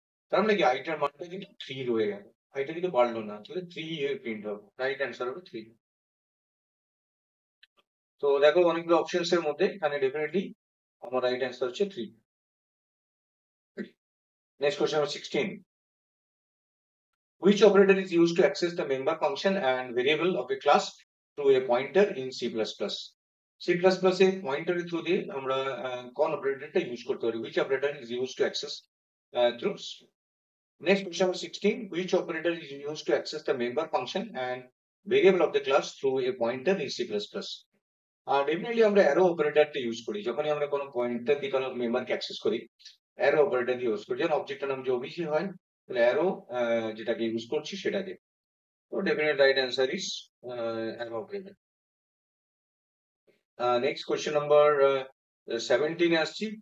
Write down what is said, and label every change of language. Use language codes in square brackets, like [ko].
[bn] তার মানে কি আইটার মানটা কিন্তু 3 রয়ে গেল, আইটা কিন্তু বাড়লো না, তাহলে 3 এর প্রিন্ট হবে, রাইট অ্যান্সার হবে 3। তো দেখো অনেকগুলো অপশনস এর মধ্যে এখানে ডেফিনেটলি আমার রাইট অ্যান্সার হচ্ছে 3। [en] Next question number 16, which operator is used to access the member function and variable of a class through a pointer in C++? [bn] C++ A pointer through দিয়ে আমরা কোন অপারেটরটা ইউজ করতে পারি, [en] which operator is used to access through. Next question number 16, which operator is used to access the member function and variable of the class through a pointer in C++? [bn] আর definitely আমরা arrow অপারেটরটা use করি যখনই আমরা কোনো pointer দিয়ে কোনো মেম্বারকে access করি, arrow operator দিয়ে ইউজ করি। যখন অবজেক্টের নাম যে ওবিসি হয় তাহলে অ্যারো যেটাকে ইউজ করছি সেটাকে। তো [en] Definite right answer is arrow operator. [bn] Next question number 17 আসছি।